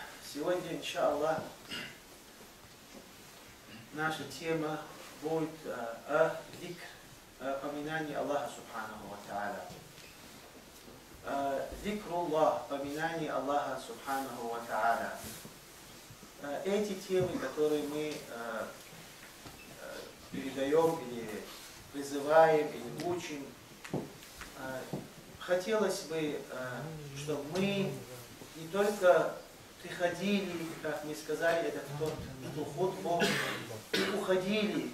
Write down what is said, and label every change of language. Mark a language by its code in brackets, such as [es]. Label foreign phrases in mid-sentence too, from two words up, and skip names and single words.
[ru] Сегодня, иншаллах, наша тема будет о зикр, поминании Аллаха [ar] سبحانه وتعالى. [ru] Зикруллах, поминание Аллаха [ar] سبحانه وتعالى. [ru] Эти темы, которые мы передаем или призываем, или учим, хотелось бы, чтобы мы не только приходили, как мы сказали, эту хутбу, и уходили.